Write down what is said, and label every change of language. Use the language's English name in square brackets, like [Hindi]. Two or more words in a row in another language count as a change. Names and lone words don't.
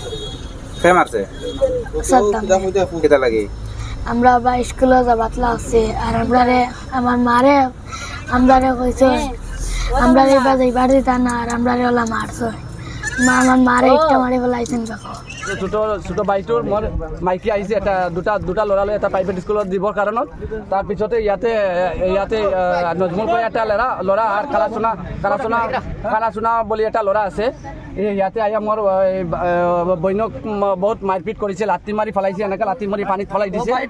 [Bangla] কে মারছে? সাদ্দাম। কেটা লাগে? আমরা বা স্কুলে যাবাতলা আছে আর আমার মারে আমরারে কইছে আমরারে বাড়ি দিতা না আর আমরারে ওলা মারছে। আমার মারে একটা মারি বলাইছেন দেখো। [Assamese] ছোট বাইটোর মোৰ মাইকি আহিছে এটা দুটা ল'ৰা লৈ এটা প্ৰাইভেট স্কুলত দিবৰ কাৰণত। তাৰপিছতে ইয়াতে নজমুল কৈ এটা ল'ৰা আৰু কালাচোনা বুলি এটা ল'ৰা আছে। ইয়াতে আহি মোৰ বৈনক বহুত মাৰপিট কৰিছে, লাঠি মাৰি ফেলাইছে, এনেকৈ লাঠি মাৰি পানীত ফেলাই দিছে।